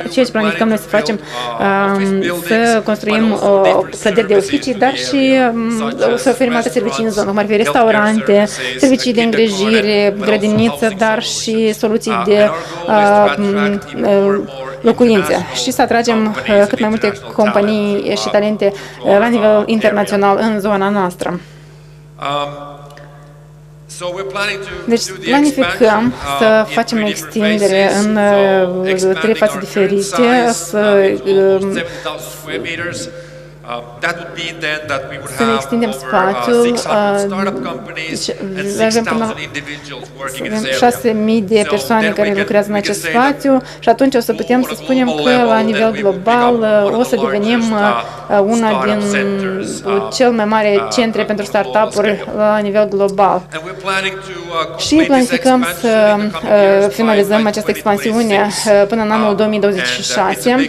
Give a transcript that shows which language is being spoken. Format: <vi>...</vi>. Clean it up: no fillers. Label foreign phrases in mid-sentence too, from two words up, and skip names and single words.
<ro>Ceea ce planificăm noi să facem, să construim clădiri de oficii, dar și să oferim alte servicii în zonă, cum ar fi restaurante, servicii de îngrijire, grădiniță, dar și soluții de locuințe și să atragem cât mai multe companii și talente la nivel internațional în zona noastră. Deci planificăm să facem extindere în 3 fațe diferite, să</ro> <en>That would mean then that we would</en> <ro>să ne</ro> <en>have</en> <ro>extindem</ro> <en>over</en> <ro>spațiul,</ro> <en>600 startup companies and 6,000 individuals working in this area.</en> <ro>6.000 de persoane care lucrează în acest spațiu și atunci o să putem să spunem că la nivel global o să devenim una din cel mai mare centre pentru startup-uri la nivel global. Și planificăm să finalizăm această expansiune până în anul 2026.</ro>